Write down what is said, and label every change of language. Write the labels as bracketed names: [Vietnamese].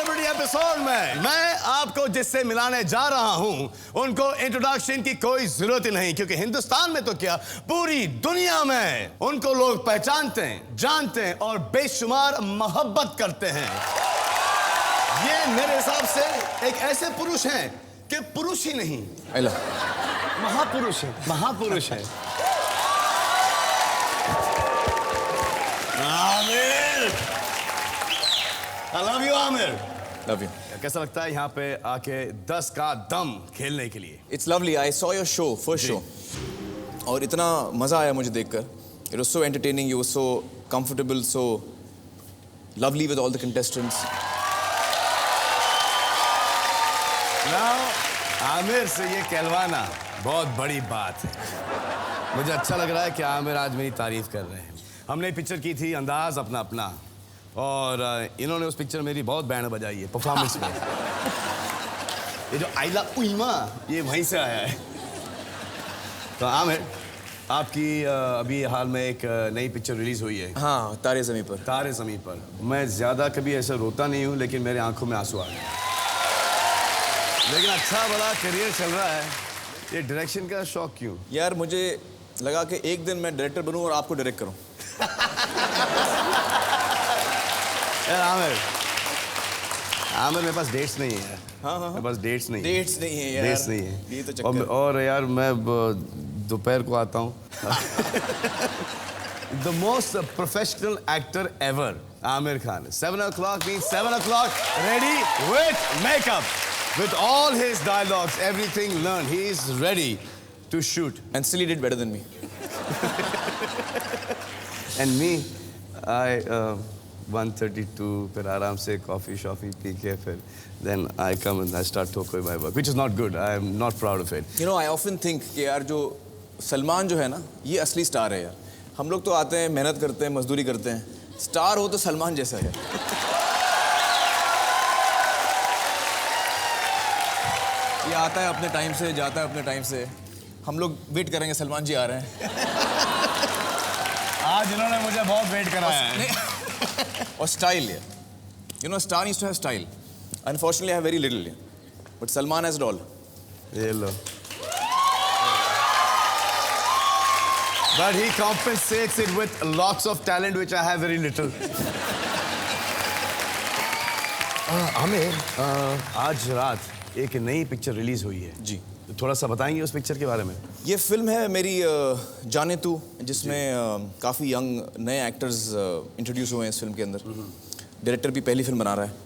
[Hindi] Episode में मैं आपको जिससे मिलाने जा रहा हूं उनको इंट्रोडक्शन की कोई जरूरत ही नहीं, क्योंकि हिंदुस्तान में तो क्या पूरी दुनिया में उनको लोग पहचानते हैं, जानते हैं और बेशुमार मोहब्बत करते हैं। ये मेरे हिसाब से एक ऐसे पुरुष हैं कि पुरुष ही नहीं, महापुरुष है, महापुरुष है। [English] Aamir, I love you, Aamir. Love you. [Hindi] कैसा लगता है यहाँ पे आके 10 का दम खेलने के लिए? [English] It's lovely. I saw your show, first show. [Hindi] और इतना मजा आया मुझे देखकर. [English] It was so entertaining. You were so comfortable, so lovely with all the contestants. [Hindi] Now, Aamir से ये कहलवाना बहुत बड़ी बात है। मुझे अच्छा लग रहा है कि आमिर आज मेरी तारीफ कर रहे हैं। हमने पिक्चर की थी अंदाज अपना अपना, और इन्होंने उस पिक्चर मेरी बहुत बैंड बजाई है परफॉर्मेंस में। ये जो आइला उइमा ये वहीं से आया है। तो आमिर, आपकी अभी हाल में एक नई पिक्चर रिलीज हुई है। हाँ, तारे ज़मीं पर। तारे ज़मीं पर। मैं ज़्यादा कभी ऐसा रोता नहीं हूँ, लेकिन मेरे आंखों में आंसू आ गए। लेकिन अच्छा बड़ा करियर चल रहा है, ये डायरेक्शन का शौक क्यों? यार मुझे लगा कि एक दिन मैं डायरेक्टर बनूं और आपको डायरेक्ट करूं। आमिर, आमिर मेरे पास डेट्स नहीं है। हाँ। मेरे पास डेट्स नहीं है। डेट्स नहीं है यार। डेट्स नहीं है। ये तो चक्कर। और यार मैं दोपहर को आता हूँ। [English] The most professional actor ever, Aamir Khan. 7 o'clock means 7 o'clock, ready with makeup, with all his dialogues, everything learned. He is ready to shoot. And still he did better than me. And me, I 1:32 [Hindi] फिर आराम से coffee शॉफी P के फिर [English] then I come and I start talking my work, which is not good. I am not proud of it. You know, I often think [Hindi] कि यार जो सलमान जो है ना, ये असली स्टार है यार। हम लोग तो आते हैं, मेहनत करते हैं, मजदूरी करते हैं। स्टार हो तो सलमान जैसा है। ये आता है अपने टाइम से, जाता है अपने टाइम से। हम लोग वेट करेंगे, सलमान जी आ रहे हैं। आज इन्होंने मुझे बहुत वेट कराया है। और स्टाइल है, [English] you know, star needs to have style. Unfortunately, I have very little, but Salman has it all. [Hindi] ये लो। [English] But he compensates it with lots of talent, which I have very little. [Hindi] Aamir, आज रात एक नई picture release हुई है। जी। तो थोड़ा सा बताएंगे उस पिक्चर के बारे में? ये फिल्म है मेरी जाने तू, जिसमें काफ़ी यंग नए एक्टर्स इंट्रोड्यूस हुए हैं इस फिल्म के अंदर। डायरेक्टर भी पहली फिल्म बना रहा है।